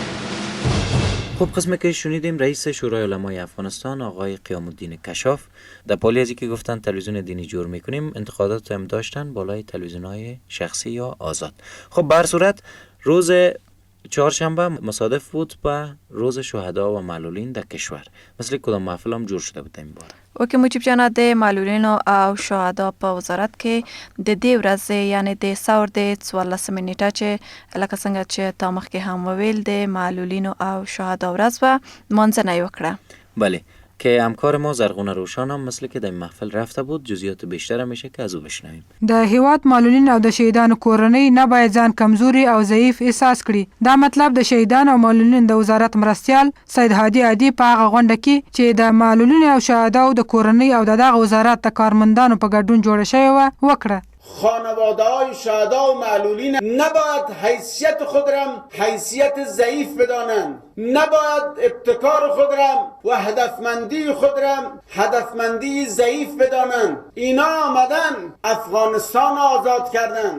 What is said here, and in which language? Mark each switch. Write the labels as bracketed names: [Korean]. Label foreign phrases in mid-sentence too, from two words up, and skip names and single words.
[Persian] خب قسمه که شنیدیم رئیس شورای علمای افغانستان آقای قیام الدین کشاف در پالی ازی که گفتن تلویزیون دینی جور میکنیم، انتقادات هم داشتن بالای تلویزیون‌های شخصی یا آزاد. خب به هر صورت روز چهارشنبه مصادف بود با روز شهدا و معلولین در کشور. مثل کدام محفل هم جور شده بود این بار. [Pashto] اوکې مجيب جانا د معلولینو او شهدا په وزارت کې د دې ورځې یعنی د ثور د 14 نیټه چې لکه څنګه چې تا مخکې هم وویل د معلولینو او شهدا ورځ و منځنۍ وکړه. [Persian] بله که همکار ما زرغونه روشان هم مثل که در محفل رفته بود، جزئیات بیشتر میشه که از او بشنویم. [Pashto] د هیواد معلولین او د شهیدانو کورنۍ نه باید ځان کمزوري او ضعیف احساس کړي. دا مطلب د شهیدانو او معلولین د وزارت مرستیال سید هادي عادی په هغه غونډه کې چې د معلولین او شهیدانو د کورنۍ او دغه وزارت د کارمندانو په ګډون جوړه شوی و وکړه. [Persian] خانواده‌های شهدا و معلولین نباید حیثیت خود را حیثیت ضعیف بدانند، نباید ابتکار خود را و هدفمندی خود را هدفمندی ضعیف بدانند. اینا آمدن افغانستان آزاد کردند.